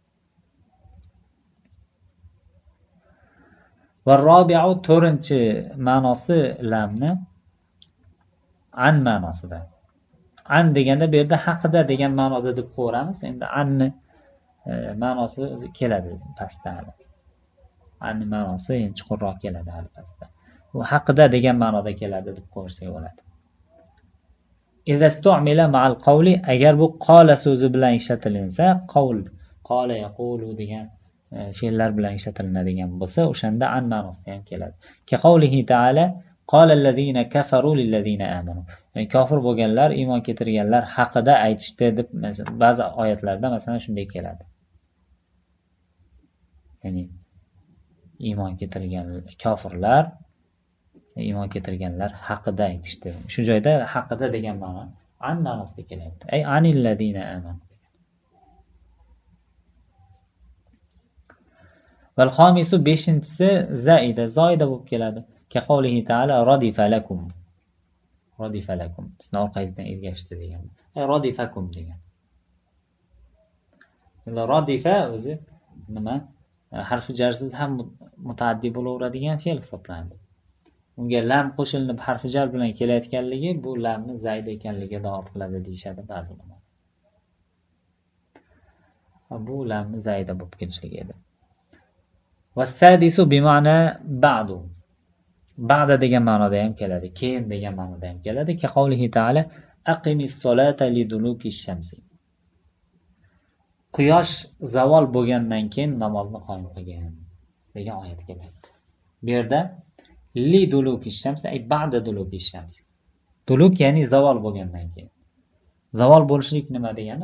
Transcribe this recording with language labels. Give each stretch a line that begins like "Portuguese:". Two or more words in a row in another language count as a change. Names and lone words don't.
Arabic: والرابع
Uzbek: to'rtinchi ma'nosi lamni an ma'nosida. An deganda bu yerda haqida degan ma'noda deb qo'yamiz. Endi anni ma'nosi o'zi keladi pastda. Anni ma'nosi chuqurroq keladi hali pastda. Bu haqida degan ma'noda keladi deb qo'ysak bo'ladi.
Arabic: إذا استعمل مع القول,
Uzbek: agar bu qala so'zi bilan ishlatilinsa, qawl,
Arabic: قال يقول
Uzbek: degan fe'llar bilan ishlatilinadigan bo'lsa, o'shanda an ma'nosida ham keladi.
Arabic: كقوله تعالى قال الذين كفروا للذين آمنوا.
Uzbek: Ya'ni kofir bo'lganlar, iymon keltirganlar haqida aytishdi deb ba'zi oyatlarda masalan shunday keladi. Ya'ni iymon keltirgan kofirlar iymon keltirganlar haqida aytishdi. Shu joyda haqida degan ma'no an ma'nosida kelyapti.
Arabic: أي عن الذين آمنوا. والخامس
Uzbek: beshinchisi zaida, zoida bo'lib keladi.
Arabic: كقوله تعالى ردف لكم. ردف لكم.
Uzbek: Sizni orqangizdan ergashdi degan.
Arabic: أي ردفكم
Uzbek: degan. Radifa o'zi nima? Harfi jarsiz ham mutaaddi bo'laveradigan fe'l hisoblanadi. Unga lam qo'shilib harfi jar bilan kelayotganligi bu lamni zayd ekanligiga dalolat qiladi deyshadi ba'zi ulamolar. Bu lamni zayda bo'lib kelishligi edi.
Arabic: والسادس بمعنى بعد.
Uzbek: Ba'da degan ma'noda ham keladi, keyin degan ma'noda ham keladi.
Arabic: كقوله تعالى أقم الصلاة لدلوك الشمس.
Uzbek: Quyosh zavol bo'lgandan keyin namozni qoyim qilgin degan oyat kelyapti. Bu yerda
Arabic: لدلوك الشمس أي بعد دلوك الشمس.
Uzbek: Duluk ya'ni zavol bo'lgandan keyin. Zavol bo'lishlik nima degani?